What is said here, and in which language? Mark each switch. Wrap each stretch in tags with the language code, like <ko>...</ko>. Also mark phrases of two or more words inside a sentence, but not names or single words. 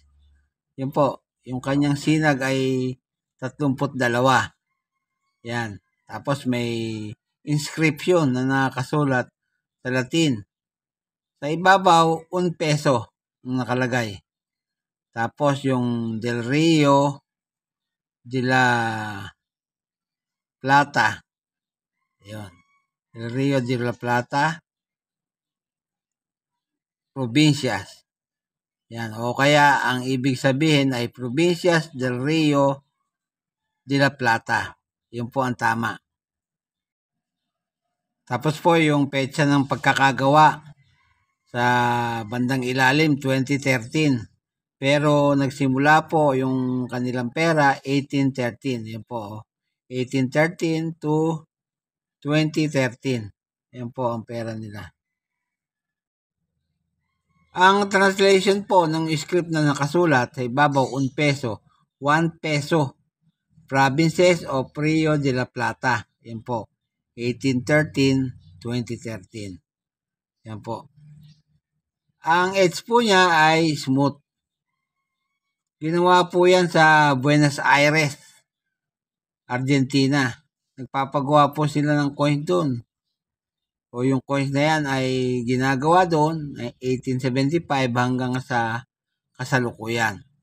<tl>Yan po, yung kanyang sinag ay 32. Yan. Tapos may inscription na nakasulat sa Latin. Sa ibabaw, 1 peso ang nakalagay. Tapos yung Del Rio de la Plata. Ayun. Del Rio de la Plata Provincias. Yan. O kaya ang ibig sabihin ay Provincias del Rio de la Plata. Yun po ang tama. Tapos po yung petsa ng pagkakagawa sa bandang ilalim, 2013. Pero nagsimula po yung kanilang pera, 1813. Yan po. 1813 to 2013. Yan po ang pera nila. Ang translation po ng script na nakasulat sa ibabaw, 1 peso. 1 peso.</tl> <en>Provinces of Rio de la Plata.</en> <tl>Yan po. 1813-2013. Yan po. Ang edge po niya ay smooth. Ginawa po yan sa Buenos Aires, Argentina. Nagpapagawa po sila ng coin doon. O yung coins na yan ay ginagawa doon 1875 hanggang sa kasalukuyan.</tl>